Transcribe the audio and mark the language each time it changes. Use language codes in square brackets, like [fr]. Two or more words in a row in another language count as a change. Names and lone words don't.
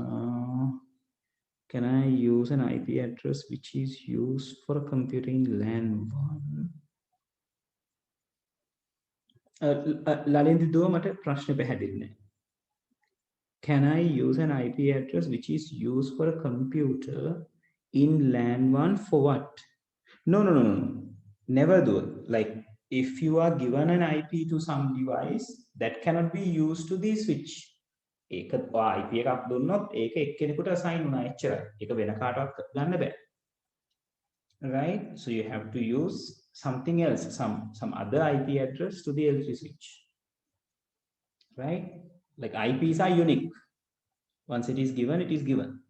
[en] Can I use an IP address which is used for a computer in LAN 1? [si] Lalindi, do මට ප්‍රශ්නේ පැහැදිලි නෑ. [en] Can I use an IP address which is used for a computer in LAN 1 for what? No. Never do it. Like if you are given an IP to some device, that cannot be used to the switch. [si] ඒක IP එකක් දුන්නොත් ඒක එක්කෙනෙකුට assign වුණා එච්චරයි. ඒක වෙන කාටවත් ගන්න බෑ. [en] Right? So you have to use something else, some other IP address to the L3 switch. Right? Like IPs are unique. Once it is given, it is given.